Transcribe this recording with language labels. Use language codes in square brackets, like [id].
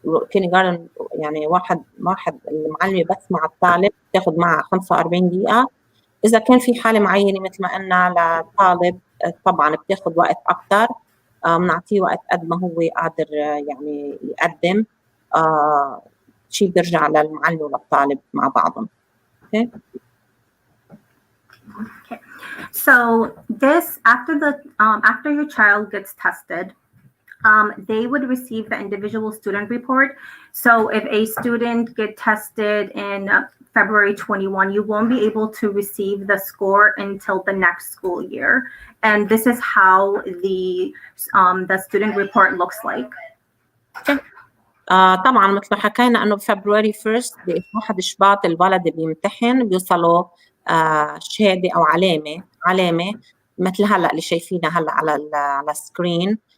[ar] كيندرغاردن يعني واحد المعلمة بس مع الطالب بتاخد معها 45 دقيقة. إذا كان في حالة معينة مثل ما قلنا للطالب طبعا بتاخد وقت أكتر, بنعطيه وقت قد ما هو قادر يعني يقدم. شيء بيرجع للمعلم وللطالب مع بعضهم. [en] Okay. Okay. So this after your child gets tested, they would receive the individual student report. So if a student get tested in February 21, you won't be able to receive the score until the next school year. And this is how the student report looks like. Okay. [ar] طبعا مثل ما حكينا انه بفبراير 1 ب1 شباط الولد بيمتحن بيوصله شهاده او علامه مثل هلا اللي شايفينها هلا على السكرين.